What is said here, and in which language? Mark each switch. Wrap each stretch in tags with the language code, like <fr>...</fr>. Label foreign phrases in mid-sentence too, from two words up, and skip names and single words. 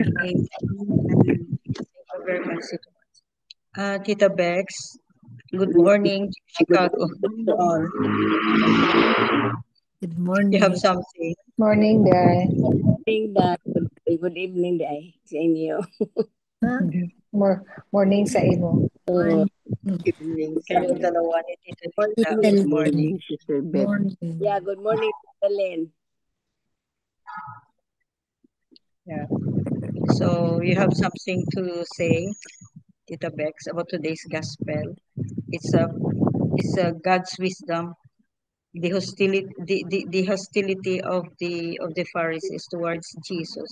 <en>Amen. Thank you very much. Tita Bex, good Good morning, Chicago. morning to all. Good You morning. have something? Morning, Day. Morning, Dad. Good evening, Day.</en> <hil>Sa inyo. Huh? Morning sa imo.</hil> <en>So, Evening,</en> <tl>Kayong</tl> <en>sir.</en> <tl>dalawa ni Tita</tl> <en>morning.</en> <tl>Lita.</tl> <en>Good Good morning. Morning, Sister Beth. morning. Yeah, good morning, Ellen. Yeah. So you have something to say, Tita Bex, about today's gospel. It's a God's wisdom, the hostility of the Pharisees towards Jesus,</en>